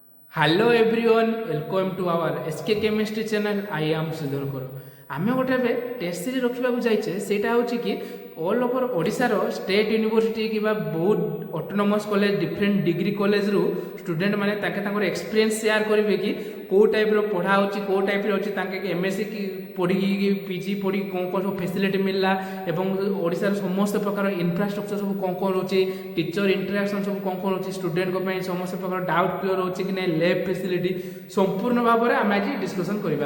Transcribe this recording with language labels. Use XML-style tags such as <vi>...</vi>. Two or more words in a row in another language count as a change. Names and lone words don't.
<en>Hello everyone, welcome to our SK Chemistry channel. I am Sridhar Kor.</en> <or>ଆମେ ଗୋଟେ ଏବେ</or> <en>test series</en> <or>ରଖିବାକୁ ଯାଇଛେ ସେଇଟା ହେଉଛି କି</or> <en>all over</en> <or>ଓଡ଼ିଶାର</or> <en>state university</en> <or>କିମ୍ବା ବହୁତ</or> <en>autonomous college different degree collegeରୁ</en> <or>ଷ୍ଟୁଡେଣ୍ଟମାନେ ତାଙ୍କର</or> <en>experience share</en> <or>କରିବେ କି କେଉଁ ଟାଇପ୍ର ପଢ଼ା ହେଉଛି କେଉଁ ଟାଇପ୍ର ଅଛି ତାଙ୍କେ ଏମ୍ଏସ୍ସି ପଢ଼ିକି ପିଜି ପଢ଼ିକି କ'ଣ କ'ଣ ସବୁ ଫେସିଲିଟି ମିଳିଲା ଏବଂ ଓଡ଼ିଶାର ସମସ୍ତ ପ୍ରକାର ଇନଫ୍ରାଷ୍ଟ୍ରକ୍ଚର ସବୁ କ'ଣ କ'ଣ ରହୁଛି</or> <en>teacher interaction</en> <or>ସବୁ କ'ଣ କ'ଣ ରହୁଛି ଷ୍ଟୁଡେଣ୍ଟଙ୍କ ପାଇଁ ସମସ୍ତ ପ୍ରକାର</or> <en>doubt clear</en> <or>ହେଉଛି କି ନାହିଁ</or> <en>lab facility</en> <or>ସମ୍ପୂର୍ଣ୍ଣ ଭାବରେ ଆମେ ଆଜି ଡିସ୍କସନ୍ କରିବା।</or>